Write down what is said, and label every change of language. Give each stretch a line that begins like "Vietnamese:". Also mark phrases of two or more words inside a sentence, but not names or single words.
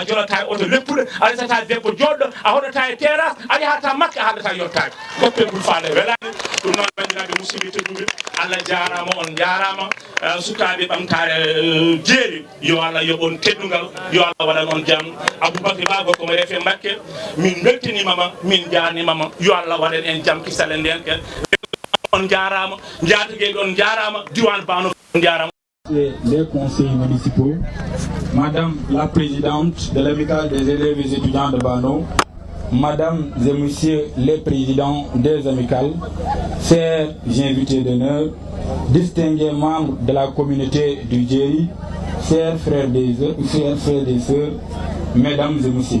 Fula: jolata e oto leppuɗo a resata debbo joɗɗo a hoɗata e terrasse a yahata makka a haɗata yottade goppe bulfade welani ɗum noon bandiraɓe musidɓe tedduɓe Allah jarama on jarama sukaɓe ɓamtare jeeri yo Allah yoɓon teddugal yo Allah waɗan on jaam Aboubacry Ba komo refe Mbacké min beltinimama min jarnimama yo Allah waɗan en jaam kisale ndenke on jarama jatugueɓe on jarama diwan bano on jarama.
French: Les conseillers municipaux, Madame la présidente de l'amicale des élèves et étudiants de Bano, Madame et Messieurs les présidents des amicales, chers invités d'honneur, distingués membres de la communauté du Djeri, chers frères et sœurs, Mesdames et Messieurs.